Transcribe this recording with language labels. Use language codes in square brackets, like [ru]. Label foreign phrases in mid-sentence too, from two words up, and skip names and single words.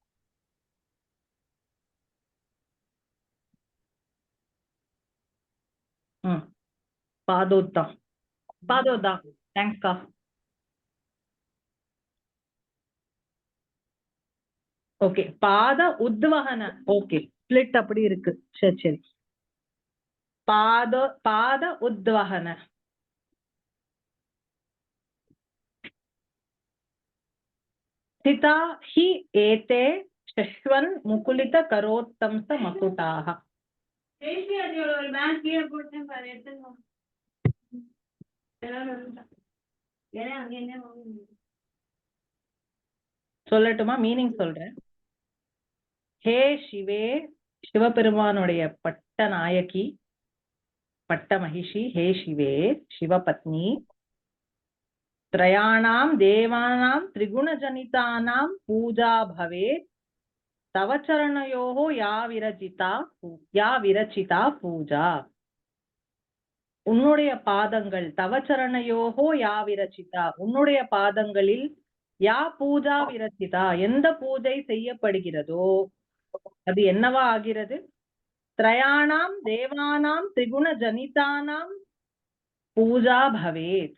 [sa] पादोत्था पादोदा. தேங்க்ஸ்கா. ஓகே, पाद उद्वहन. [ta] ஓகே, ஸ்பிளிட் அப்படி இருக்கு. சரி சரி. [sa] पाद उद्वहन स्थिता हि एते शश्वन् मुकुलित करोत्तंस मकुटाः. [ta] சொல்லட்டுமா? மீனிங் சொல்றேன். [sa] हे शिवे, [ta] சிவபெருமானுடைய பட்ட நாயகி, பட்ட மகிஷி. [sa] हे शिवे, शिवपत्नि. त्रयाणां देवानां त्रिगुणजनितानां पूजा भवेत् तव चरणयोः या विरचिता पूजा. [ta] உன்னுடைய பாதங்கள், [sa] तव चरणयोः या विरचिता, [ta] உன்னுடைய பாதங்களில் [sa] या पूजा विरचिता, [ta] எந்த பூஜை செய்யப்படுகிறதோ அது என்னவா ஆகிறது? [sa] त्रयाणां देवानां त्रिगुण जनितानां पूजा भवेत्.